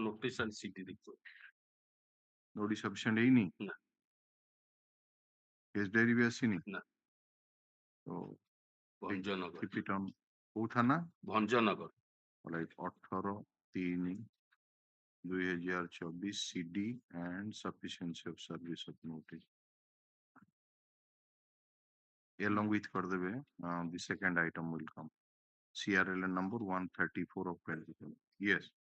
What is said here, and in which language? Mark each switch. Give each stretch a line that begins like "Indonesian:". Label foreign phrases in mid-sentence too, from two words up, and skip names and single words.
English: notice and CD report. Notice sufficient ହେଇନି?
Odia: ନା।
English: Case diary
Odia: ବି ଆସିନି? ନା। So ଭଞ୍ଜନଗର
English: keep it on
Odia: କୋଉ ଥାନା? ଭଞ୍ଜନଗର
English: Right, 18/3/2024 CD and sufficiency of service of notice. Along with କରିଦେବେ, the second item will come. CRL number 134 of 20. Yes.